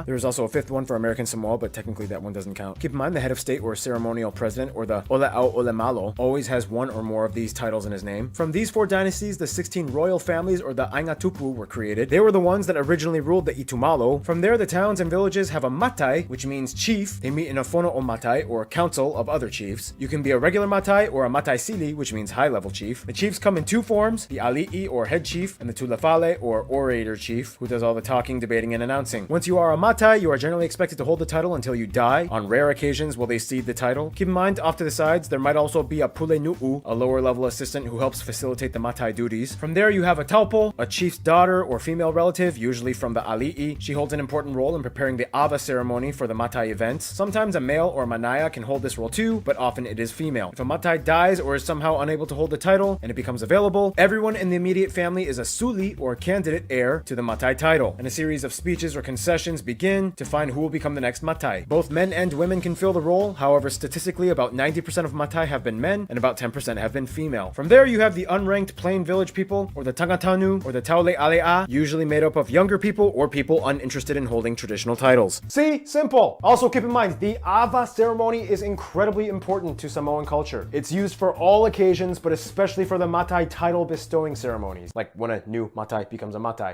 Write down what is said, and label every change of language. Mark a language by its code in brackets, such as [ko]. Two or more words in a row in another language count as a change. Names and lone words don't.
[en] There's also a 5th one for American Samoa, but technically that one doesn't count. Keep in mind, the head of state or ceremonial president, or the [sm] Ole'au Olemalo, [en] always has one or more of these titles in his name. From these 4 dynasties, the 16 royal families, or the Aingatupu, were created. They were the ones that originally ruled the Itumalo. From there, the towns and villages have a matai, which means chief. They meet in a [sm] fono o matai, [en] or council of other chiefs. You can be a regular matai or a [sm] matai sili, [en] which means high-level chief. The chiefs come in 2 forms, the ali'i or head chief, and the tulafale or orator chief, who does all the talking, debating, and announcing. Once you are a matai, you are generally expected to hold the title until you die. On rare occasions will they cede the title. Keep in mind, off to the sides, there might also be a [sm] pule nu'u, [en] a lower level assistant who helps facilitate the matai duties. From there, you have a taupo, a chief's daughter or female relative, usually from the ali'i. She holds an important role in preparing the ava ceremony for the matai events. Sometimes a male or manaya can hold this role too, but often it is female. If a matai dies or is somehow unable to hold the title and it becomes available, everyone in the immediate family is a suli or candidate heir to the matai title, and a series of speeches or concessions begin to find who will become the next matai. Both men and women can fill the role. However, statistically, about 90% of matai have been men and about 10% have been female. From there, you have the unranked plain village people, or the tangatanu, or the [sm] taule alea, [en] usually made up of younger people or people uninterested in holding traditional titles. See? Simple. Also keep in mind, the ava ceremony is incredibly important to Samoan culture. It's used for all occasions, but especially for the matai title bestowing ceremonies, like when a new matai becomes a matai.